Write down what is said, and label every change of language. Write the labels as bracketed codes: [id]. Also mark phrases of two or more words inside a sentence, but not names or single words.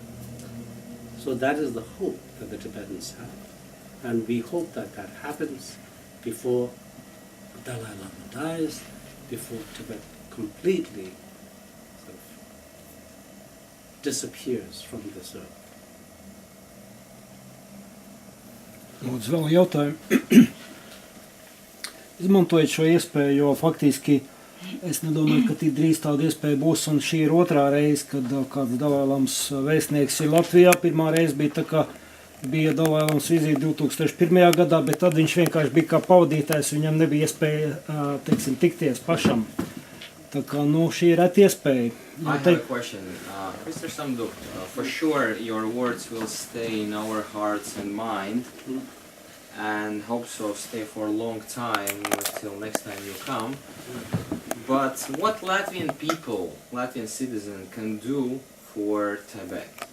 [en] So that is the hope that the Tibetans have. And we hope that that happens before Dalai Lama dies, before Tibet completely sort of disappears from this earth. [lv] Lūdzu, vēl jautājumu. Izmantojiet šo iespēju, jo faktiski es nedomāju, ka tik drīz tāda iespēja būs, un šī ir otrā reize, kad kāds Dalai Lamas vēstnieks ir Latvijā. Pirmā reize bija tā, ka bija Dalai Lamas vizīte 2001. gadā, bet tad viņš vienkārši bija kā pavadītājs, viņam nebija iespēja, teiksim, tikties pašam. Tā kā, šī ir reta iespēja. [en] I have a question. Mr. SAMDUP, for sure your words will stay in our hearts and mind, and hope so stay for a long time, till next time you come. But what Latvian people, Latvian citizens can do for Tibet?